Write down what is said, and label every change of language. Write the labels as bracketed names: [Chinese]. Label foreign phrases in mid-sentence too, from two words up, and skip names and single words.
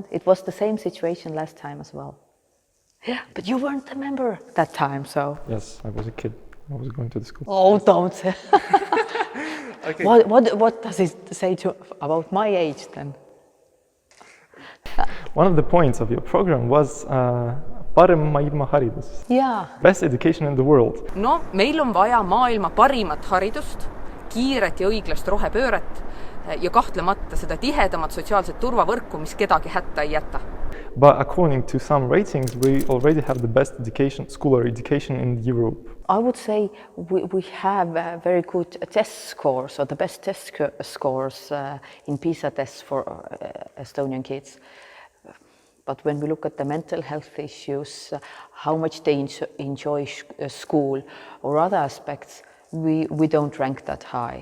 [English] It was the same situation last time as well. Yeah, but you weren't a member that time, so. Yes, I was a kid. I was going to the school. Oh, don't say. Okay. What does it say about my age then? One of the points of your program was [Estonian] parem maailma haridus. [English] Yeah. Best education in the world. No, [Estonian] meil on vaja maailma parimat haridust, kiiret ja õiglast rohepööret ja kahtlemata seda tihedamat sotsiaalset turvavõrku, mis kedagi hätta ei jäta. [English] But according to some ratings, we already have the best education, school education in Europe. I would say we have very good test scores, or the best test scores in PISA tests for Estonian kids. But when we look at the mental health issues, how much they enjoy school or other aspects, we don't rank that high.